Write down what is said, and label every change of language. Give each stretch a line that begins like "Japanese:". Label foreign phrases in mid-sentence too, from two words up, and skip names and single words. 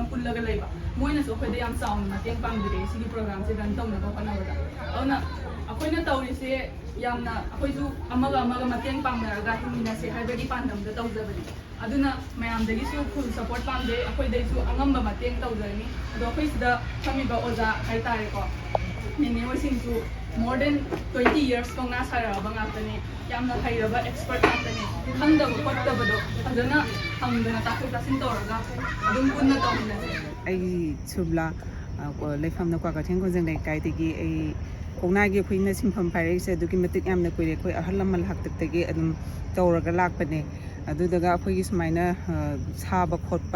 Manipuri: ꯄꯨꯜꯂꯒ ꯂꯩꯕ ꯃꯣꯏꯅꯁꯨ ꯑꯩꯈꯣꯏꯗ ꯌꯥꯝ ꯆꯥꯎꯅ ꯃꯇꯦꯡ ꯄꯥꯡꯕꯤꯔꯛꯑꯦ ꯁꯤꯒꯤ ꯄ꯭ꯔꯣꯒ꯭ꯔꯥꯝꯁꯦ ꯔꯟ ꯇꯧꯅꯕ ꯍꯣꯠꯅꯕꯗ ꯑꯗꯨꯅ ꯑꯩꯈꯣꯏꯅ ꯇꯧꯔꯤꯁꯦ ꯌꯥꯝꯅ ꯑꯩꯈꯣꯏꯁꯨ ꯑꯃꯒ ꯃꯇꯦꯡ ꯄꯥꯡꯅꯔꯒ ꯍꯤꯡꯃꯤꯟꯅꯁꯦ ꯍꯥꯏꯕꯒꯤ ꯄꯥꯟꯗꯝꯗ ꯇꯧꯖꯕꯅꯤ ꯑꯗꯨꯅ ꯃꯌꯥꯝꯗꯒꯤꯁꯨ ꯐꯨꯜ ꯁꯄꯣꯔꯠ ꯄꯥꯝꯖꯩ ꯑꯩꯈꯣꯏꯗꯩꯁꯨ ꯑꯉꯝꯕ ꯃꯇꯦꯡ ꯇꯧꯖꯔꯅꯤ ꯑꯗꯣ ꯑꯩꯈꯣꯏ ꯁꯤꯗ ꯐꯝꯃꯤꯕ ꯑꯣꯖꯥ ꯍꯥꯏꯇꯥꯔꯦꯀꯣ ꯅꯦꯅꯦ ꯍꯣꯏꯁꯤꯡꯁꯨ
English: more than 20 years
Manipuri: ꯀꯧꯅꯥ ꯁꯥꯔꯛꯑꯕ ꯉꯥꯛꯇꯅꯤ ꯌꯥꯝꯅ ꯍꯩꯔꯕ ꯑꯦꯛꯁꯄꯔꯠ ꯉꯥꯛꯇꯅꯤ ꯈꯪꯗꯕ ꯈꯣꯠꯇꯕꯗꯣ ꯐꯖꯅ ꯍꯪꯗꯅ ꯇꯥꯊꯣꯛ ꯇꯥꯁꯤꯟ ꯇꯧꯔꯒ ꯑꯗꯨꯝ ꯄꯨꯟꯅ ꯇꯧꯃꯤꯟꯅꯁꯦ ꯑꯩ ꯁꯨꯕ꯭ꯂꯥ ꯂꯩꯐꯝꯅ ꯀ꯭ꯋꯥꯀꯩꯊꯦꯜ ꯀꯣꯟꯖꯪ ꯂꯩꯀꯥꯏꯗꯒꯤ ꯑꯩ ꯀꯧꯅꯥꯒꯤ ꯑꯩꯈꯣꯏꯅ ꯁꯤꯟꯐꯝ ꯄꯥꯏꯔꯛꯏꯁꯦ ꯑꯗꯨꯛꯀꯤ ꯃꯇꯤꯛ ꯌꯥꯝꯅ ꯀꯨꯏꯔꯦ ꯑꯩꯈꯣꯏ ꯑꯍꯜ ꯂꯃꯟ ꯍꯥꯛꯇꯛꯇꯒꯤ ꯑꯗꯨꯝ ꯇꯧꯔꯒ ꯂꯥꯛꯄꯅꯦ ꯑꯗꯨꯗꯒ ꯑꯩꯈꯣꯏꯒꯤ ꯁꯨꯃꯥꯏꯅ ꯁꯥꯕ ꯈꯣꯠꯄ